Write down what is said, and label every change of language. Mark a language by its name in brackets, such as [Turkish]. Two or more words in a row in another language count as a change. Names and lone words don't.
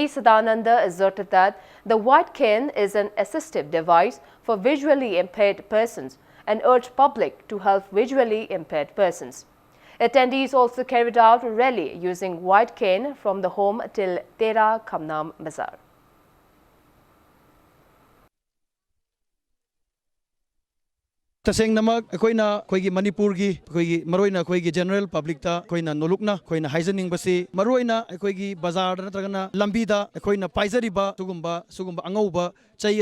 [English] Sadananda, asserted that the white cane is an assistive device for visually impaired persons and urged public to help visually impaired persons. Attendees also carried out a rally using white cane from the home till Tera Khamnam Bazaar. [Manipuri] तसेंगनमक अखोइना अखोइगी मणिपुर की अखोइगी मरोइना अखोइगी [English] general public [Manipuri] ता अखोइना नोलुकना अखोइना हाइजनिंग बसी मरोइना अखोइगी बाजार नत्रगना लंबीदा अखोइना पाइजरिबा सुगुम्बा अंगौबा चई